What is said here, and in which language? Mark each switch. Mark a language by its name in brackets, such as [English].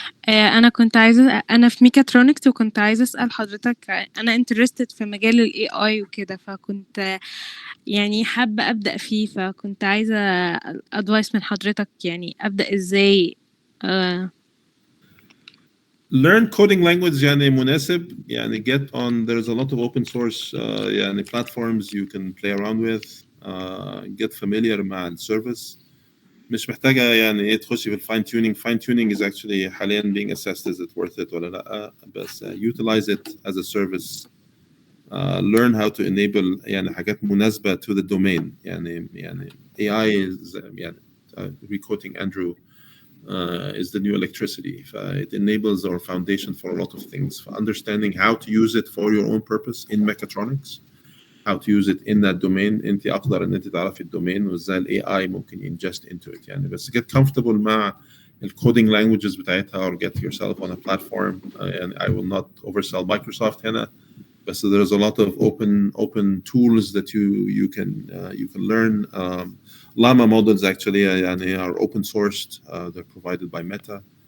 [Arabic] أنا في ميكاترونكس، وكنت عايزة أسأل حضرتك، أنا interested في مجال ال AI وكده، فكنت يعني حابة أبدأ فيه، فكنت عايزة advice من حضرتك، يعني أبدأ إزاي؟ [English] learn coding language [Arabic] يعني مناسب، [English] يعني get on, there's a lot of open source يعني platforms you can play around with, get familiar [Arabic] مع السيرفيس. مش محتاجة يعني ايه تخشي في الفاين تيونينج. [English] fine tuning is actually حاليا being assessed is it worth it [Arabic] ولا لا، بس [English] utilize it as a service. learn how to enable يعني حاجات مناسبة to the domain. يعني AI is يعني re-quoting Andrew is the new electricity. It enables our foundation for a lot of things. For understanding how to use it for your own purpose in mechatronics, how to use it in that domain. [Arabic] انت اقدر ان انت تعرفي الدومين وازاي الاي اي ممكن ingest into it يعني. [English] بس get comfortable مع الكودينج languages بتاعتها or get yourself on a platform. and I will not oversell Microsoft هنا, but so there's a lot of open tools that you can learn. Llama models actually يعني are open sourced. They're provided by Meta.